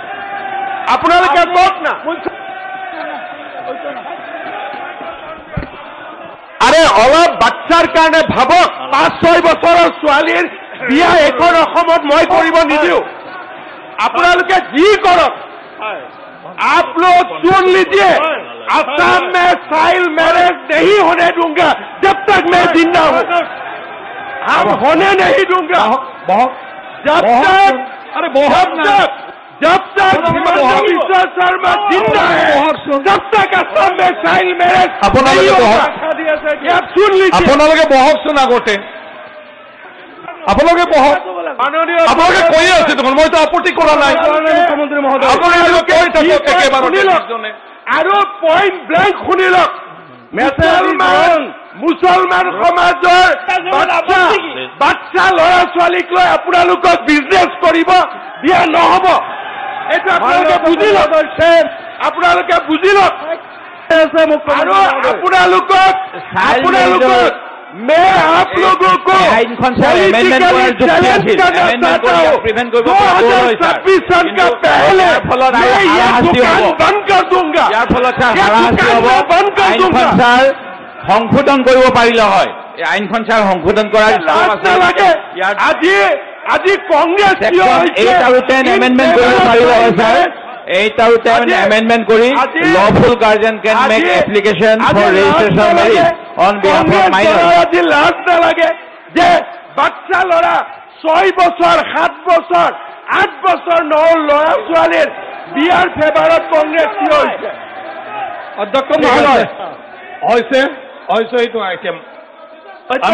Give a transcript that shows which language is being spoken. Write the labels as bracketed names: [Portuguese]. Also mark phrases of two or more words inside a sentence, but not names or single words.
[Assamese] না আৰে অলপ বাচ্চাৰ কাৰণে ভাবক 5-6 বছৰৰ ছোৱালীৰ বিয়া এখন অসমত মই কৰিব নিদিওঁ আপোনালোকে যি কৰক [Hindi] आप लोग सुन लीजिए असम में चाइल्ड मैरिज नहीं होने दूंगा जब तक मैं जिंदा हूं हम होने नहीं दूंगा जब तक हिमंता बिश्व शर्मा जिंदा है जब तक असम में चाइल्ड मैरिज नहीं होगा आप सुन लीजिए [Assamese] আপোনালোকে বহকচোন আগতে আপোনালোকে বহক আপোনালোকে কৈ আছে দেখোন মইতো আপত্তি কৰা নাই মুখ্যমন্ত্ৰী মহোদয় আপোনালোকে কৈ থাকক একেবাৰে আৰু [English] point blank [Assamese] শুনি লওক মুছলমান মুছলমান সমাজৰ বাচ্চা ল'ৰা ছোৱালীক লৈ আপোনালোকক বিজনেছ কৰিব দিয়া নহ'ব। এইটো আপোনালোকে বুজি লওক, আপোনালোকে বুজি লওক। আৰু আপোনালোকক [Hindi] मैं आप लोगों को चैलेंज करना चाहता हूँ, 2026 सन का पहले मैं ये दुकान बंद कर दूंगा, ये दुकान बंद कर दूंगा। [Assamese] সংশোধন কৰিব পাৰিলে হয়, এই আইনখন ছাৰ সংশোধন কৰাৰ লাগে। আজি কংগ্ৰেছ 8 আৰু 10 এমেণ্ডমেণ্ট কৰিব পাৰিলে হয় ছাৰ। 8 আৰু 10 এমেণ্ডমেণ্ট কৰি [English] lawful guardian can make application for registration of marriage on behalf of minors. [Assamese] আজি লাজ নালাগে যে বাচ্চা ল'ৰা 6 বছৰ 7 বছৰ 8 বছৰ ল'ৰা ছোৱালীৰ বিয়াৰ ফেভাৰত কংগ্ৰেছ থিয় হৈছে। অধ্যক্ষ মহোদয় হৈছে এইটো আইটেম আমি